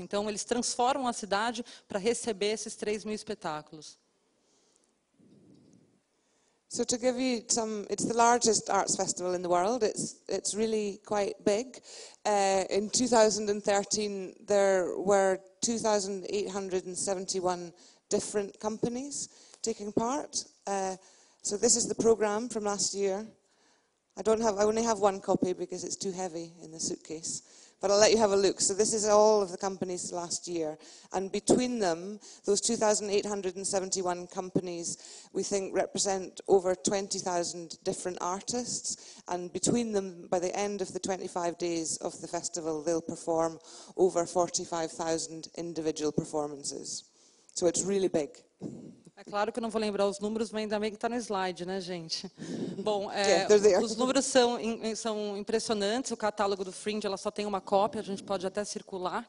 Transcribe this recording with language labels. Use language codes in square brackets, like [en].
[pt] Então, eles transformam a cidade para receber esses 3.000 espetáculos. [en] So to give you it's the largest arts festival in the world. It's really quite big. In 2013, there were 2,871 different companies taking part. So this is the program from last year. I only have one copy because it's too heavy in the suitcase. But I'll let you have a look. So this is all of the companies last year. And between them, those 2,871 companies, we think, represent over 20,000 different artists. And between them, by the end of the 25 days of the festival, they'll perform over 45,000 individual performances. So it's really big. [pt] É claro que eu não vou lembrar os números, mas ainda bem que está no slide, né, gente? Bom, os números são impressionantes. O catálogo do Fringe, ela só tem uma cópia, a gente pode até circular.